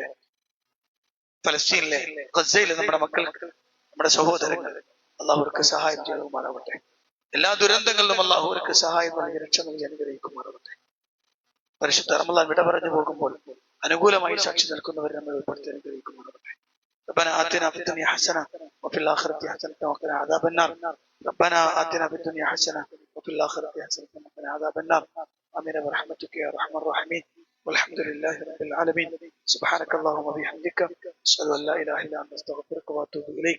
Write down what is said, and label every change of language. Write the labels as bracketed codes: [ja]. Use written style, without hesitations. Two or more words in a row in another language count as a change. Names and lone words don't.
[ml] ഫലസ്തീനിലെ ഗസയിലെ നമ്മുടെ മക്കൾക്ക്, നമ്മുടെ സഹോദരങ്ങൾ അല്ലാഹു അവർക്ക് സഹായം ചെയ്യുമാറാവട്ടെ. എല്ലാ ദുരന്തങ്ങളിലും അല്ലാഹു അവർക്ക് സഹായം നൽകി രക്ഷ നൽകി അനുഗ്രഹിക്കുമാറാവട്ടെ. പരിശുദ്ധ റമളാൻ വിട പറഞ്ഞു പോകുമ്പോൾ അനുകൂലമായി സാക്ഷി നിൽക്കുന്നവർ നമ്മൾ ഉൾപ്പെടുത്തി അനുഗ്രഹിക്കുമാറാവട്ടെ. [ar] ربنا آتنا في الدنيا حسنة وفي الآخرة حسنة وقنا عذاب النار. ربنا آتنا في الدنيا حسنة وفي الآخرة حسنة وقنا عذاب النار. آمين برحمتك يا أرحم الراحمين. والحمد لله رب العالمين. سبحانك اللهم وبحمدك أشهد أن لا إله إلا أنت أستغفرك وأتوب إليك.